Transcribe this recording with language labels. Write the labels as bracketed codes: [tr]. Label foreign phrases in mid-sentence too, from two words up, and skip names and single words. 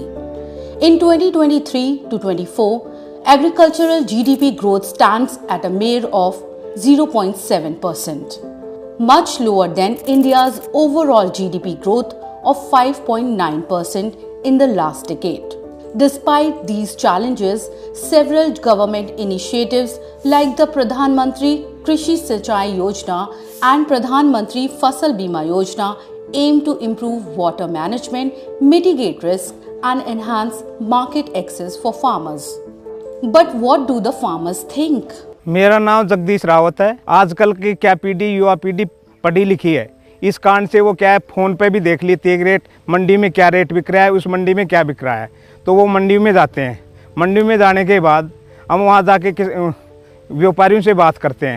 [en] In 2023 to 24, agricultural GDP growth stands at a mere of 0.7%, much lower than India's overall GDP growth of 5.9% in the last decade. Despite these challenges, several government initiatives like the Pradhan Mantri Krishi Sinchai Yojana and Pradhan Mantri Fasal Bima Yojana aim to improve water management, mitigate risk and enhance market access for farmers. But what do the farmers think? [hi] मेरा नाम जगदीश रावत है। आजकल की क्या पीढ़ी, युवा पीढ़ी पढ़ी लिखी है। इस कारण से वो क्या है, फ़ोन पे भी देख लेती है रेट, मंडी में क्या रेट बिक रहा है, उस मंडी में क्या बिक रहा है, तो वो मंडी में जाते हैं। मंडी में जाने के बाद हम वहाँ जाके व्यापारियों से बात करते हैं।